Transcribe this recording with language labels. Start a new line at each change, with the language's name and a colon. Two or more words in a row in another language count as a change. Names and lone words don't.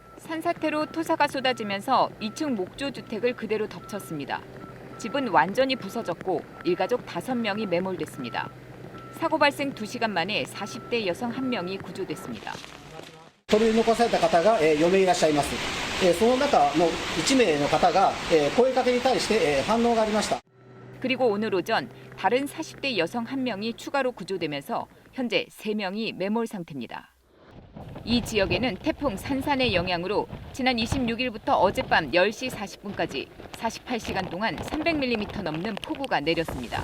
Korean: 산사태로 토사가 쏟아지면서 2층 목조 주택을 그대로 덮쳤습니다. 집은 완전히 부서졌고 일가족 5명이 매몰됐습니다. 사고 발생 2시간 만에 40대 여성 1명이 구조됐습니다.
Japanese: 取り残された方が4名いらっしゃいます。その中の1名の方が声かけに対して反応がありました。
Korean: 그리고 오늘 오전 다른 40대 여성 1명이 추가로 구조되면서 현재 3명이 매몰 상태입니다. 이 지역에는 태풍 산산의 영향으로 지난 26일부터 어젯밤 10시 40분까지 48시간 동안 300mm 넘는 폭우가 내렸습니다.